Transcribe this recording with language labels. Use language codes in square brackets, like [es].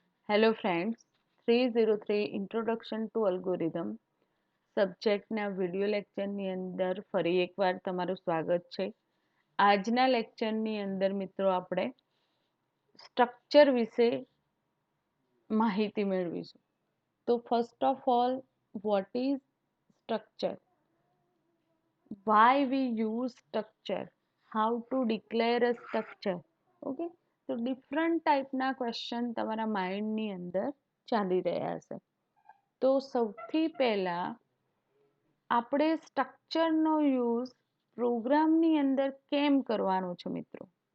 [gu] Hello friends 303 introduction to algorithm સબ્જેક્ટના video લેક્ચરની અંદર ફરી એકવાર તમારું સ્વાગત છે. આજના લેક્ચરની અંદર મિત્રો આપણે સ્ટ્રક્ચર વિશે માહિતી મેળવીશું. [en] તો first of all, what is structure, why we use structure, how to declare a structure. [gu] Okay, તો ડિફરન્ટ ટાઈપના ક્વેશ્ચન તમારા માઇન્ડની અંદર ચાલી રહ્યા હશે. તો સૌથી પહેલાં આપણે સ્ટ્રક્ચરનો યુઝ પ્રોગ્રામની અંદર કેમ કરવાનો છે મિત્રો?